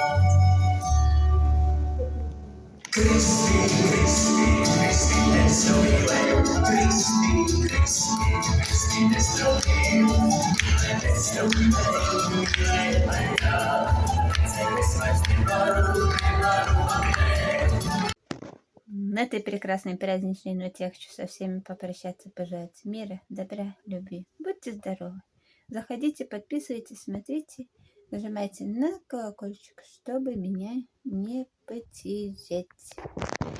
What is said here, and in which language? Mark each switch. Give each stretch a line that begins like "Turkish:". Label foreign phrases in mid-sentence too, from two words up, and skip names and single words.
Latvian: Kristi, Kristi, Kristi, es tev mīlēju, Kristi, Kristi, Kristi, es tev mīlu, es tev mīlēju, es vairs nevaru apēst.
Russian: На этой прекрасной праздничной ноте я хочу со всеми попрощаться, пожелать мира, добра, любви. Будьте здоровы. Заходите, подписывайтесь, смотрите, нажимайте на колокольчик, чтобы меня не потерять.